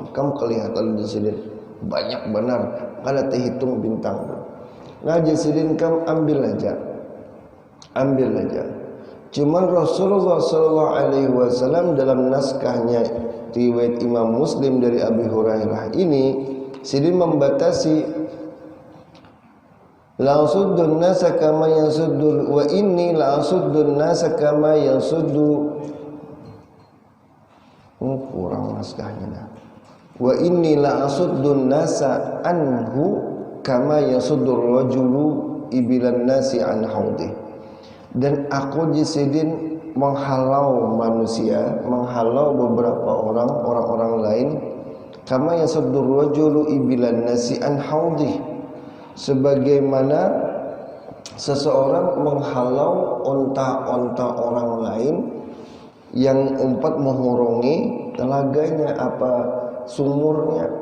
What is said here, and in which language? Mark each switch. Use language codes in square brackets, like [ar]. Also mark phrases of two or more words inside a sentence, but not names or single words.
[bjn] Kamu kelihatan di sini banyak benar, kada terhitung bintang. Nah jasidin kamu ambil aja. Cuman Rasulullah [ar] صلى الله عليه وسلم [bjn] dalam naskahnya riwayat Imam Muslim dari Abi Hurairah ini sidin membatasi [ar] لا أصد الناس كما يصد وإني لا أصد الناس كما يصد. [bjn] Kurang naskahnya dah. [ar] وإني لأصد الناس عنه كما يصد الرجل إبل الناس عن حوضه. [bjn] Dan aku jasidin menghalau manusia, menghalau beberapa orang lain, [ar] كما يصد الرجل إبل الناس عن حوضه, [bjn] sebagaimana seseorang menghalau onta-onta orang lain yang umpat menghurungi telaganya sumurnya.